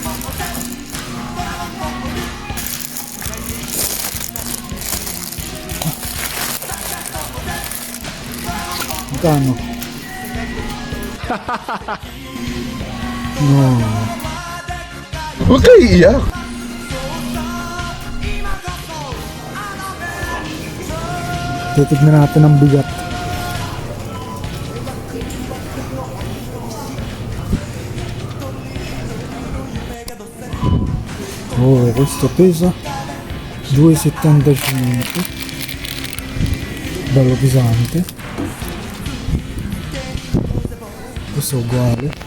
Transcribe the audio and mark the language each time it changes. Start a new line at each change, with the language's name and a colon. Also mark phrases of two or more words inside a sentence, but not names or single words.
Filipino: Magkano? No. Huwag kayo iiyak. Titignan natin ang bigat.
Italian: Oh, questo pesa 2,75. Bello pesante. Questo è uguale.